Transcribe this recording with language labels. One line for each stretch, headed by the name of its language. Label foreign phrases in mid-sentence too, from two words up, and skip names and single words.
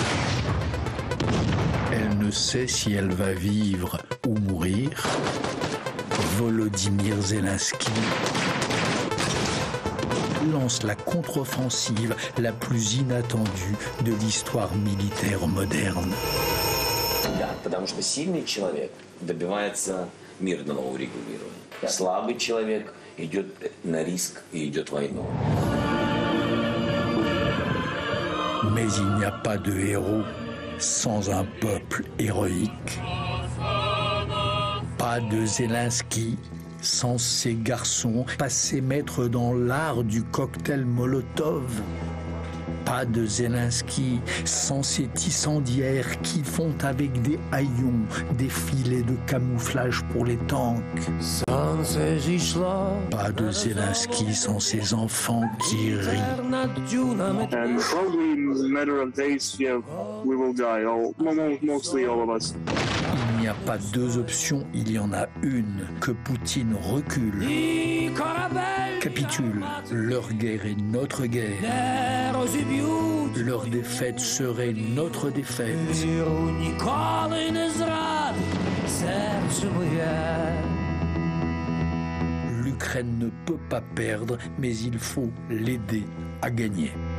French: Elle ne sait si elle va vivre ou mourir. Volodymyr Zelensky lance la contre-offensive la plus inattendue de l'histoire militaire moderne.
Russian: Потому что сильный человек добивается мирного урегулирования. Слабый человек идет на риск и идет в войну.
French: Mais il n'y a pas de héros sans un peuple héroïque. Pas de Zelensky sans ces garçons passés maîtres dans l'art du cocktail Molotov. Pas de Zelensky sans ces tissandières qui font avec des haillons des filets de camouflage pour les tanks. Pas de Zelensky sans ces enfants qui rient.
English: And probably in a matter of days, yeah, we will die. Mostly all of us.
French: Il n'y a pas deux options, il y en a une. Que Poutine recule, capitule. Leur guerre est notre guerre. Leur défaite serait notre défaite. L'Ukraine ne peut pas perdre, mais il faut l'aider à gagner.